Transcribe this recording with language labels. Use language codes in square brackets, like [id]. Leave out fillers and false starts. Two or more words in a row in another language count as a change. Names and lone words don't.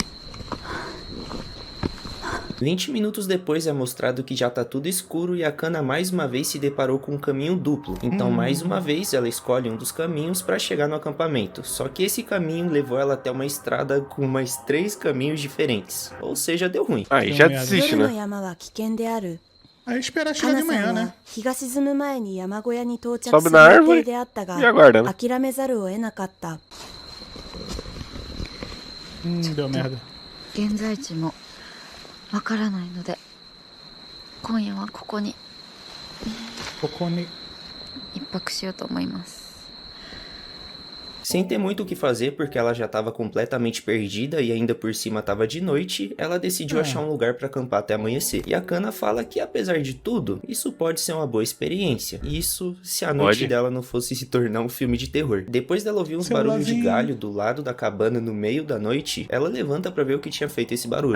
[pt] 20 minutos depois é mostrado que já tá tudo escuro e a Akana mais uma vez se deparou com um caminho duplo. Então mais uma vez ela escolhe um dos caminhos para chegar no acampamento. Só que esse caminho levou ela até uma estrada com mais 3 caminhos diferentes. Ou seja, deu ruim. Aí já merda. desiste, [ja] 夜の [pt] né? [ja] 山は危険である。 [pt] Aí espera chegar [ja] 花 [pt] de [ja] さ [pt] manhã, [ja] ん [pt] né? [ja] は日が沈む前に山小屋に到着す [pt] Sobe [ja] る [pt] na [ja] 予 [pt] árvore [ja] 定であったが [pt] e aguarda, né? [ja] 諦めざるを得なかった。 [pt] Deu merda. [ja] 現在地もわからないので今夜はここに Cocone. 一泊しようと思います。 [pt] Sem ter muito o que fazer porque ela já estava completamente perdida e ainda por cima estava de noite, ela decidiu achar um lugar para acampar até amanhecer. E a Kana fala que apesar de tudo, isso pode ser uma boa experiência. Isso se a noite dela não fosse se tornar um filme de terror. Depois dela ouvir uns barulhos de galho do lado da cabana no meio da noite, ela levanta para ver o que tinha feito esse barulho.